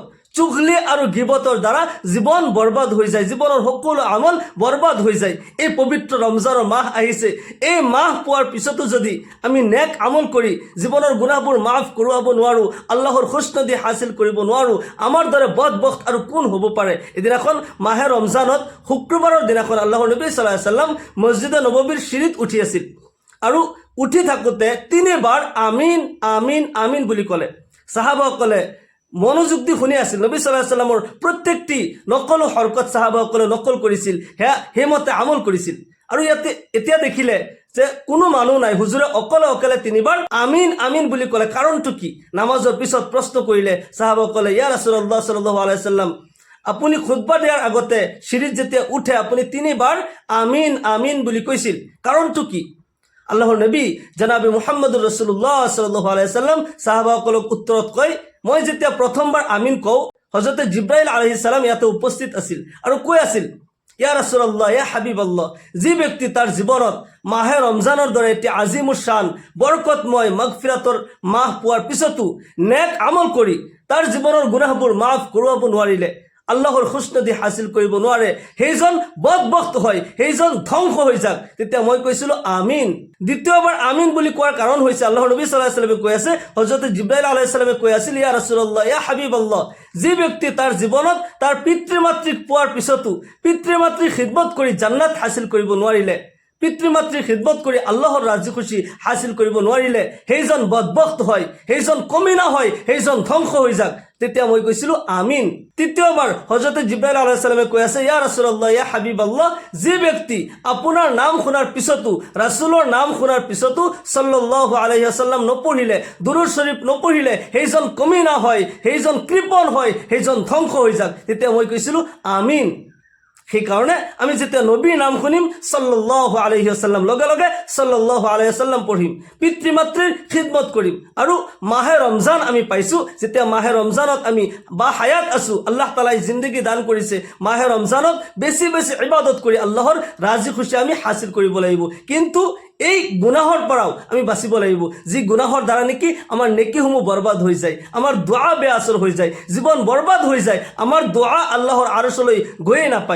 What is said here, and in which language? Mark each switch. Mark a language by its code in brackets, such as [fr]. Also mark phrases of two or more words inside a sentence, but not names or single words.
[as] চুগলি আৰু গীবতৰ দ্বাৰা জীৱন বৰবাদ হৈ যায়, জীৱনৰ সকলো আমল বৰবাদ হৈ যায়। এই পবিত্ৰ ৰমজানৰ মাহ আহিছে, এই মাহ পোৱাৰ পিছতো যদি আমি নেক আমল কৰি জীৱনৰ গুনাহবোৰ মাফ কৰোৱাব নোৱাৰোঁ, আল্লাহৰ খুশনদী হাসিল কৰিব নোৱাৰোঁ, আমাৰ দৰে বদবখত আৰু কোন হ'ব পাৰে? এদিনাখন মাহে ৰমজানত শুক্ৰবাৰৰ দিনাখন আল্লাহৰ নবী [ar] صلى الله عليه وسلم [as] মছজিদে নববীৰ চিৰিত উঠি আছিল, আৰু উঠি থাকোঁতে তিনিবাৰ আমিন আমিন আমিন বুলি ক'লে। সাহাবাসকলে মনোযোগ দি শুনি আছিল, নবী [ar] صلى الله عليه وسلم [as] প্ৰত্যেকটি নকল হৰকত সাহাবাসকলে নকল কৰিছিল, সেয়া সেইমতে আমল কৰিছিল। আৰু ইয়াতে এতিয়া দেখিলে যে কোনো মানুহ নাই, হুজুৰে অকলে অকলে তিনিবাৰ আমিন আমিন বুলি ক'লে, কাৰণটো কি? নামাজৰ পিছত প্ৰশ্ন কৰিলে সাহাবাসকলে, [ar] يا رسول الله صلى الله عليه وسلم, [as] আপুনি খুতবা দিয়াৰ আগতে চিৰিত যেতিয়া উঠে আপুনি তিনিবাৰ আমিন আমিন বুলি কৈছিল, কাৰণটো কি? আল্লাহৰ নবী জনাবে [ar] محمد رسول الله صلى الله عليه وسلم [as] সাহাবাসকলক উত্তৰত কয়, মই যেতিয়া প্ৰথমবাৰ আমিন কওঁ হজরতে জিব্রাইল [ar] عليه السلام [as] ইয়াতে উপস্থিত আছিল আৰু কৈ আছিল, [ar] يا رسول الله، يا حبيب الله, [as] যি ব্যক্তি তাৰ জীৱনত মাহে ৰমজানৰ দৰে এটি আজিমুৰ শান বৰকতময় মাগফিৰাতৰ মাহ পোৱাৰ পিছতো নেক আমল কৰি তাৰ জীৱনৰ গুনাহবোৰ মাফ কৰোৱাব নোৱাৰিলে, আল্লাহৰ খুশনদী হাসিল কৰিব নোৱাৰে, সেইজন বদবখত হয়, সেইজন ধ্বংস হৈ যাক। তেতিয়া মই কৈছিলোঁ আমিন। দ্বিতীয়বাৰ আমিন বুলি কোৱাৰ কাৰণ হৈছে আল্লাহৰ নবী [ar] صلى الله عليه وسلم [as] কৈ আছে, হযরত জিব্রাইল [ar] عليه السلام [as] কৈ আছিল, [ar] يا رسول الله، يا حبيب الله, [as] যি ব্যক্তি তাৰ জীৱনত তাৰ পিতৃ মাতৃক পোৱাৰ পিছতো পিতৃ মাতৃৰ খিদমত কৰি জান্নাত হাসিল কৰিব নোৱাৰিলে, পিতৃ মাতৃৰ খিদমত কৰি আল্লাহৰ ৰাজি খুশি হাসিল কৰিব নোৱাৰিলে, সেইজন বদবখত হয়, সেইজন কমিনা হয়, সেইজন ধ্বংস হৈ যাক। তেতিয়া মই কৈছিলোঁ আমিন। তৃতীয়বাৰ হযরত জিব্রাইল [ar] عليه السلام [as] কৈ আছে, [ar] يا رسول الله، يا حبيب الله, [as] যি ব্যক্তি আপোনাৰ নাম শুনাৰ পিছতো, ৰাছূলৰ নাম শুনাৰ পিছতো [ar] صلى الله عليه وسلم [as] নপঢ়িলে, দুৰুদ শৰীফ নপঢ়িলে, সেইজন কমিনা হয়, সেইজন কৃপণ হয়, সেইজন ধ্বংস হৈ যাক। তেতিয়া মই কৈছিলোঁ আমিন। সেইকাৰণে আমি যেতিয়া নবীৰ নাম শুনিম [ar] صلى الله عليه وسلم, [as] লগে লগে [ar] صلى الله عليه وسلم [as] পঢ়িম, পিতৃ মাতৃৰ খিদমত কৰিম। আৰু মাহে ৰমজান আমি পাইছোঁ, যেতিয়া মাহে ৰমজানত আমি বা হায়াত আছোঁ, আল্লাহ তালাই জিন্দগী দান কৰিছে, মাহে ৰমজানত বেছি বেছি ইবাদত কৰি আল্লাহৰ ৰাজি খুশি আমি হাসিল কৰিব লাগিব। কিন্তু এই গুনাহৰ পৰাও আমি বাচিব লাগিব, যি গুনাহৰ দ্বাৰা নেকি আমাৰ নেকিসমূহ বৰবাদ হৈ যায়, আমাৰ দোৱা বেআচৰ হৈ যায়, জীৱন বৰবাদ হৈ যায়, আমাৰ দোৱা আল্লাহৰ আৰশলৈ গৈয়ে নাপায়।